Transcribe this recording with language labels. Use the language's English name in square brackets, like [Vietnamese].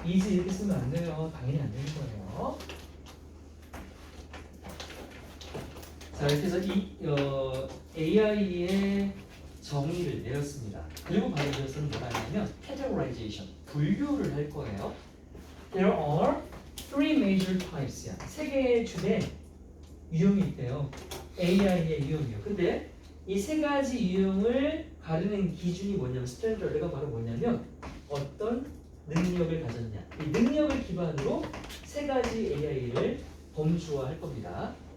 [Korean] is 이렇게 쓰면 안 돼요. 당연히 안 되는 거예요. 자, 이렇게 해서 AI의 정의를 내렸습니다. 그리고 바로 이어서는 뭐라 하냐면 categorization, 분류를 할 거예요. [English] There are three major types. [Korean] 세 개의 주된 유형이 있대요. AI의 유형이요. 근데 이 세 가지 유형을 가르는 기준이 뭐냐면 스탠더드가 바로 뭐냐면 어떤 능력을 가졌냐. 이 능력을 기반으로 세 가지 AI를 범주화할 겁니다.